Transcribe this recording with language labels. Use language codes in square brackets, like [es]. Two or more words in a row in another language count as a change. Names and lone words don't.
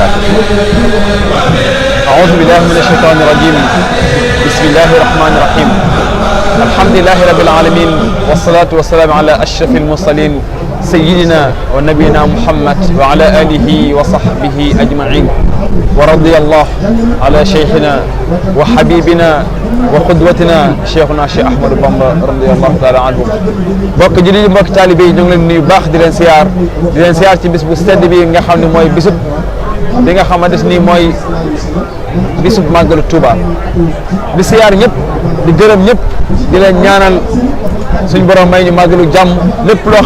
[ar] أعوذ بالله من الشيطان الرجيم بسم الله الرحمن الرحيم الحمد لله رب العالمين والصلاة والسلام على أشرف المرسلين سيدنا ونبينا محمد وعلى آله وصحبه أجمعين ورضي الله على شيخنا وحبيبنا وقدوتنا شيخنا شيخ أحمد بامبا رضي الله تعالى عنه [wo] bokk jullit yi mbokk taalibe yi ñu ngi leen nuyu baax di leen siyaar ci bis bu sedd bi nga xam ne mooy bisub bi nga xamante ni mooy bisub màggalu Touba di siyaar ñëpp di gërëm ñëpp di leen ñaanal suñ borom may ñu màggalu jàmm lépp loo